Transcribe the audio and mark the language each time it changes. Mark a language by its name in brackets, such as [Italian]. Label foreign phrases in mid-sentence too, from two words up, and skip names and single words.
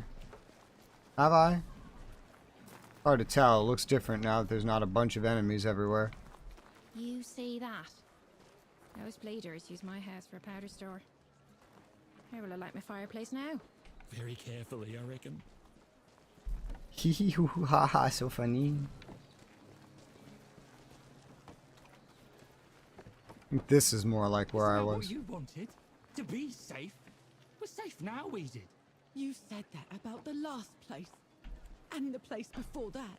[English] Have I? Hard to tell. It looks different now that there's not a bunch of enemies everywhere. You see that? Those bleeders use my house for a powder store. How will I light my fireplace now? Very carefully, I reckon. Hee hee hoo hoo ha ha, so funny. I think this is more like where I was. What you wanted? To be safe? We're safe now, we did. You said that about the last place. And the place before that.